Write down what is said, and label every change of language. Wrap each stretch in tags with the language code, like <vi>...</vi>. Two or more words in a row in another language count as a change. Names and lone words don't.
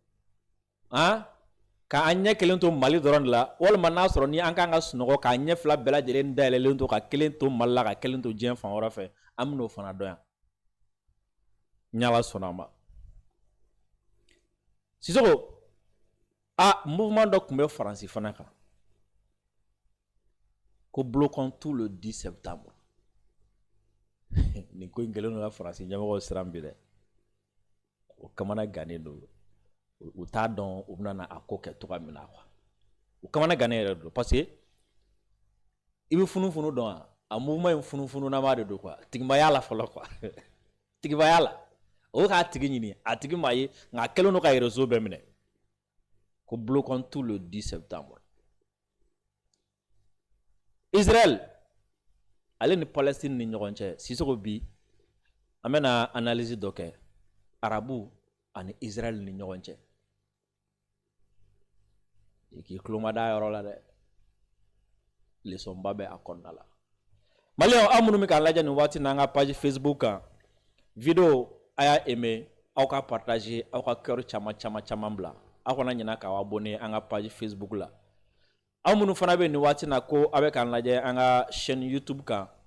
<bm>ka an ɲɛ kelen to Mali dɔrɔn de la walima n'a sɔrɔ ni an kan ka sunɔgɔ k'a ɲɛ 2 bɛɛ lajɛlen dayɛlɛlen to ka kelen to Mali la ka kelen to diɲɛ fan wɛrɛ fɛ an bɛn'o fana dɔn yan ni Ala sɔnna a ma Sisoko mouvement dɔ tun bɛ Faransi fana kan</bm> <fr>ko bloquons tout le 10 septembre</fr> <bm>nin ko in kɛlen don ka Faransi ɲɛmɔgɔw siran bi dɛ o kamana gannen don u t'a dɔn u bɛna a ko kɛ cogoya min na quoi u kamana gannen yɛrɛ don</bm> <fr>parce que</fr> <bm>i bɛ funufunu dɔn a mouvement in funufununama de don quoi tigibaya la fɔlɔ quoi tigibaya la o k'a tigi ɲini a tigi m'a ye nka a kɛlen don ka réseau bɛɛ minɛ ko</bm> <fr>bloquons tout le 10 septembre</fr> <bm>Israël ale ni Palestine ni ɲɔgɔn cɛ Sisoko bi an bɛna analyse dɔ kɛ arabu ani Israël ni ɲɔgɔn cɛ i k'i kuloma da yɔrɔ la dɛ lesɔnba bɛ a kɔnɔna la maliyɛnw aw minnu bɛ k'a lajɛ nin waati n'an ka page Facebook kan video a y'a aimer aw ka partager aw ka cœur caman bila aw kana ɲinɛ k'aw abonner an ka page Facebook la aw minnu fana bɛ nin waati na ko aw bɛ k'an lajɛ an ka chaîne YouTube kan</bm>